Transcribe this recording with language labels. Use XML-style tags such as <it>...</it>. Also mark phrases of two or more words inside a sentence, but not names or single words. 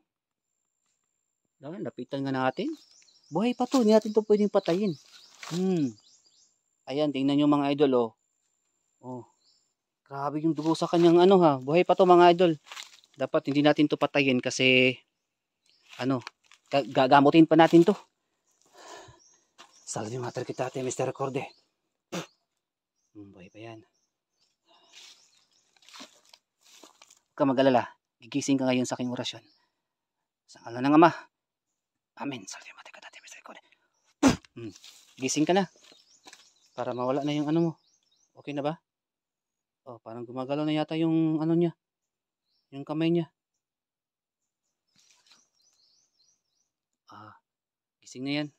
<tl>Lapitan nga natin. Buhay pa to. Hindi natin to pwedeng patayin. Ayan, tingnan nyo, mga idol, oh. Oh. Grabe yung dugo sa kanyang buhay pa to, mga idol. Dapat hindi natin to patayin kasi gagamutin pa natin to. Salve mater kita ate, Mr. Recorde. Buhay pa yan. Huwag ka mag-alala. Gigising ka ngayon sa aking orasyon. Sa ngalan ng Ama. Amen. Salve mater kita ate, Mr. Recorde. Gising ka na. Para mawala na yung mo. Okay na ba? Oh, parang gumagalaw na yata yung niya. Yung kamay niya. Gising na yan.</tl>